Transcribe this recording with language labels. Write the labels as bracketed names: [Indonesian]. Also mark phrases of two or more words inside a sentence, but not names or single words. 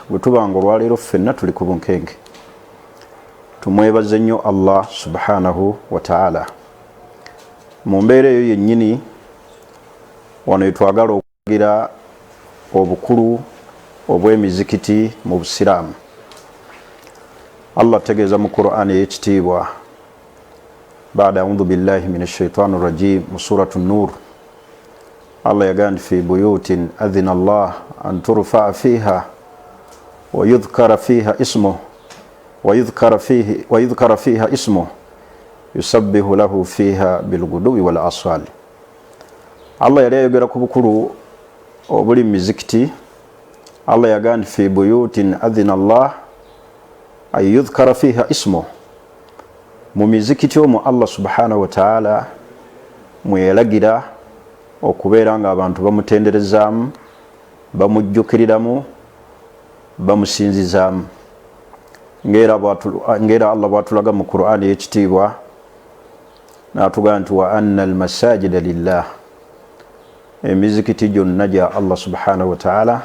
[Ganda] Bwe tubanga olwaleero ffenna tuli ku bunkenke, tumwebaze nnyo Allah [Arabic] سبحانه وتعالى. [Ganda] Mu mbeera eyo yennyini wano etwagala okugira obukulu obw'emizikiti mu Busiraamu. Allah tegeeza mu Qur'an ey'ekitiibwa [Arabic] بعد أعوذ بالله من الشيطان الرجيم mu سورة النور, [Ganda] Allah yagaa nti [Arabic] في بيوت أذن الله أن ترفع فيها ويذكر فيها اسمه يسبح له فيها بالغدو والآصال. [Ganda] Allah yali ayogera ku bukulu obuli mu mizikiti. Allah yagaa nti [Arabic] في بيوت أذن الله أن يذكر فيها اسمه, [Ganda] mu mizikiti omwo Allah [Arabic] سبحانه وتعالى [Ganda] mweyalagira okubeera nga abantu bamutenderezaamu, bamujjukiriramu, bamusinzizaamu, ng'era Allah bw'atulaga mu Qur'an y'ekitiibwa n'atugamba nti [Arabic] وأن المساجد لله, [Ganda] emizikiti gyonna gya Allah [Arabic] سبحانه وتعالى.